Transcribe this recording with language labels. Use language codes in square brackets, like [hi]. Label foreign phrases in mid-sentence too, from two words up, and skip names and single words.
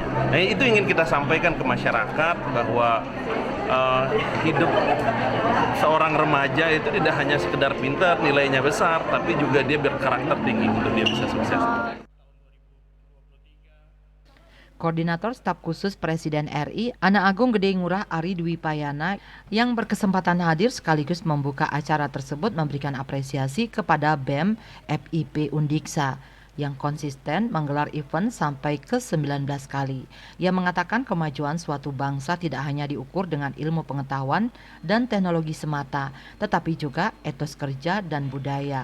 [id] Nah, itu ingin kita sampaikan ke masyarakat bahwa hidup seorang remaja itu tidak hanya sekedar pintar, nilainya besar, tapi juga dia berkarakter tinggi untuk dia bisa sukses. Koordinator Staf Khusus Presiden RI, Ana Agung Gedeng Ngurah Ari Dwi Payana, yang berkesempatan hadir sekaligus membuka acara tersebut memberikan apresiasi kepada BEM FIP Undiksa yang konsisten menggelar event sampai ke-19 kali. Ia mengatakan kemajuan suatu bangsa tidak hanya diukur dengan ilmu pengetahuan dan teknologi semata, tetapi juga etos kerja dan budaya.